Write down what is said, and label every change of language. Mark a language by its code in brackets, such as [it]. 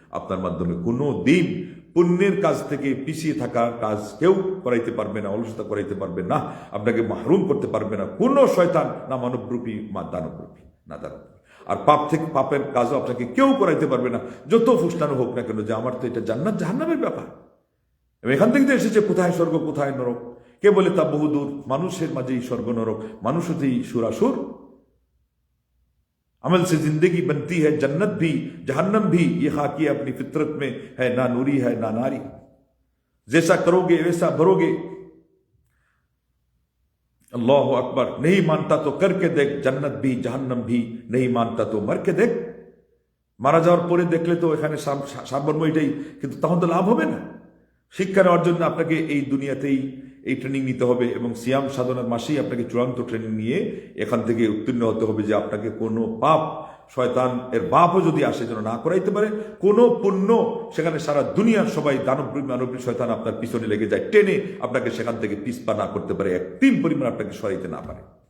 [bn] আপনার মাধ্যমে কোনো দিন পুণ্যের কাজ থেকে পিছিয়ে থাকা কাজ কেউ করাইতে পারবে না, অলসতা করাইতে পারবে না, আপনাকে মাহরুম করতে পারবে না কোনো শয়তান, না মানবরূপী না দানবরূপী, না দানবরূপী। আর পাপ থেকে পাপের কাজও আপনাকে কেউ করাইতে পারবে না, যত ফুসলানো হোক না কেন, যে আমার তো এটা জান্নাত জাহান্নামের ব্যাপার, এবং এখান থেকে তো এসেছে কোথায় স্বর্গ কোথায় নরক, কে বলে তা বহুদূর, মানুষের মাঝেই স্বর্গ নরক, মানুষ হতেই সুরাসুর। [hi] अमल से जिंदगी बनती है जन्नत भी जहन्नम भी, ये खाकी अपनी फितरत में है, ना नूरी है ना नारी, जैसा करोगे वैसा भरोगे। अल्लाह अकबर। नहीं मानता तो करके देख, जन्नत भी जहन्नम भी, नहीं मानता तो मर के देख। [bn] মারা যাওয়ার পরে দেখলে তো এখানে সারমর্ম এটাই, কিন্তু তখন তো লাভ হবে না। শিক্ষা নেওয়ার জন্য আপনাকে এই দুনিয়াতেই এই ট্রেনিং নিতে হবে, এবং সিয়াম সাধনার মাসেই আপনাকে চূড়ান্ত ট্রেনিং নিয়ে এখান থেকে উত্তীর্ণ হতে হবে, যে আপনাকে কোনো পাপ, শয়তান এর বাপও যদি আসে যেন না করাইতে পারে, কোনো পুণ্য সেখানে সারা দুনিয়ার সবাই দানবপ্রেমী মানবপ্রেমী শয়তান আপনার পিছনে লেগে যায়, টেনে আপনাকে সেখান থেকে পিছপা না করতে পারে, এক তিন পরিমাণ আপনাকে সরাইতে না পারে।